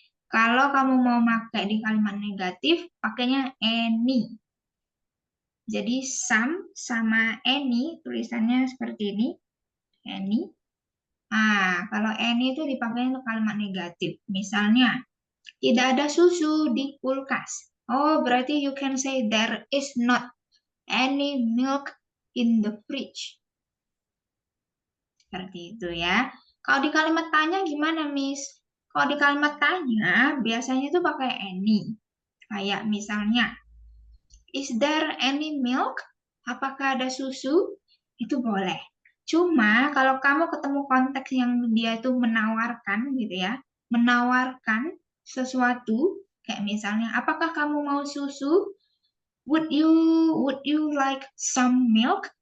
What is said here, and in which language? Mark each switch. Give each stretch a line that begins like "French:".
Indonesian: Kalau kamu mau pakai di kalimat negatif, pakainya any. Jadi some sama any, tulisannya seperti ini. Any. Kalau any itu dipakai untuk kalimat negatif. Misalnya, tidak ada susu di kulkas. Oh, berarti
English: you can say there is not any milk in the fridge.
Indonesian: Seperti itu ya. Kalau di kalimat tanya gimana, Miss? Kalau di kalimat tanya, biasanya itu pakai any. Kayak misalnya,
English: is there any milk?
Indonesian: Apakah ada susu? Itu boleh. Cuma kalau kamu ketemu konteks yang dia itu menawarkan gitu ya, menawarkan sesuatu, kayak misalnya, apakah kamu mau susu?
English: Would you like some milk?